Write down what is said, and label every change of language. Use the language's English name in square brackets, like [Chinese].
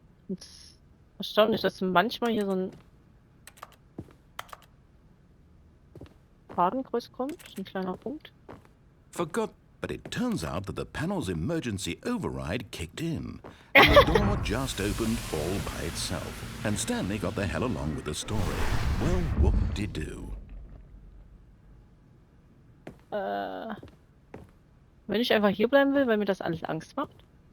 [German] Es ist erstaunlich, dass manchmal hier so ein Fadenkreuz kommt, ein kleiner Punkt. [English] Forgot, but it turns out that the panel's emergency override kicked in, and the door just opened all by itself, and Stanley got the hell along with the story. Well, whoop-de-doo. [German] Wenn ich einfach hier bleiben will, weil mir das alles Angst macht.